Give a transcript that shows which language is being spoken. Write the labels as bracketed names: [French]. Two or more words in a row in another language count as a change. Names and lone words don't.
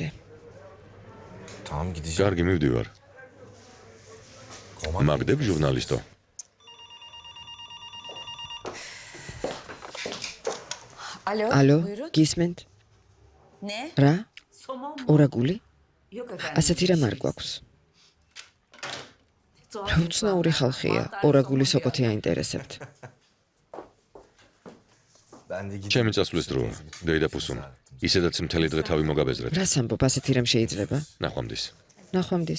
[Turkish] Tamam gideceğim. [Georgian] კარგი, მივდივარ. მაგდებ ჟურნალისტო. [Turkish] Alo. [Georgian] ალო, [Turkish] Buyurun. [Georgian] გისმენთ? [Turkish] Ne? [Georgian] რა? [Turkish] Somon mu? [Georgian] ორაგული? [Turkish] Yok efendim. [Georgian] ასეთი რამ არ გვაქვს. უცნაური ხალხია, ორაგული სოკოთი აინტერესებთ. ჩემი წასვლის დროა. დეიდაფუსუმ. ისედაც მთელი დღე თავი მოგაბეზრეთ. რას ამბობ, ასეთი რამ შეიძლება? ნახვამდის. ნახვამდის.